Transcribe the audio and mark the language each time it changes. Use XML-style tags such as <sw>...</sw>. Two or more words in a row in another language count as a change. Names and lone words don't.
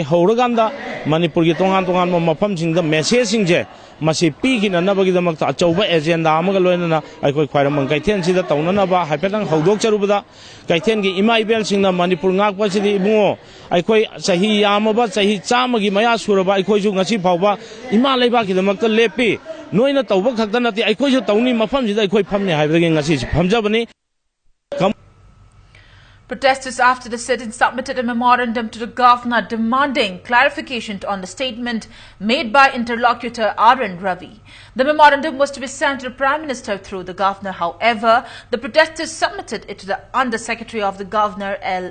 <mni>hauraganda Manipur gi tongan mafam singda message sing je masi pigi na nabagi damak ta chauba agenda amaga loina na akhoi Quaramban kaithen sida taunana ba haipetang haudok charubada kaithen gi ima ibel singna Manipur ngak pasidi ibungo akhoi sahi yamaba sahi chamagi maya suraba akhoi ju ngasi phawba ima leiba gi damak ta lepi noina tawba khakta nati akhoi ju tauni mafam sida akhoi phamne haibagi ngasi phamjabani.</mni> <en>Protesters after the sit-in submitted a memorandum to the governor demanding clarification on the statement made by interlocutor R.N. Ravi. The memorandum was to be sent to the Prime Minister through the governor. However, the protesters submitted it to the Under-Secretary of the Governor, L.</en>